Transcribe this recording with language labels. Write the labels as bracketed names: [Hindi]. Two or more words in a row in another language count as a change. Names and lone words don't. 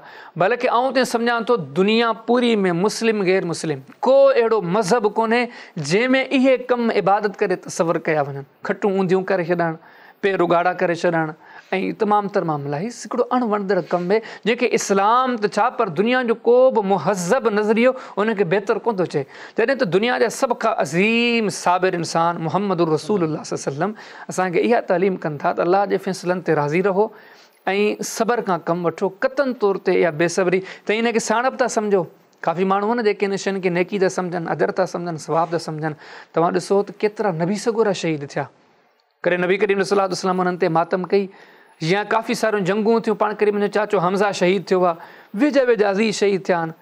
[Sindhi] बल्कि आउं त सम्झां थो दुनिया पूरी में मुस्लिम गैर मुस्लिम को अहिड़ो मज़हब कोन्हे जंहिंमें इहे कम इबादत करे तसवर कया वञनि, खटूं ऊंधियूं करे छॾणु, पेर उगाड़ा करे छॾणु ऐं तमामु तर मामला। हीउ हिकिड़ो अणवणंदड़ कमु आहे जेके इस्लाम त छा पर दुनिया जो को बि मुहज़ब नज़रियो उनखे बहितर कोन थो चए। तॾहिं त दुनिया जा सभ खां अज़ीम साबिर इंसान मुहम्मद रसूलुल्लाह [Arabic] صلى الله عليه وسلم [Sindhi] असांखे इहा तालीम कनि था त अल्लाह जे फ़ैसिलनि ते राज़ी रहो ऐं सब्र खां कमु वठो, क़तन तौर ते इहा बेसब्री त इनखे साणप था सम्झो। काफ़ी माण्हू आहिनि जेके इन शयुनि खे नेकी था सम्झनि, अदर था सम्झनि, सवाब था सम्झनि। तव्हां ॾिसो त केतिरा नबी सगोरा शहीद थिया करे नबी करीम [Arabic] صلى الله عليه وسلم [Sindhi] उन्हनि ते मातम कई, या काफ़ी सारियूं जंगूं थियूं, पाण करीम जो चाचो हमज़ा शहीद थियो आहे, वेझा वेझा अज़ीज़ शहीद थिया आहिनि।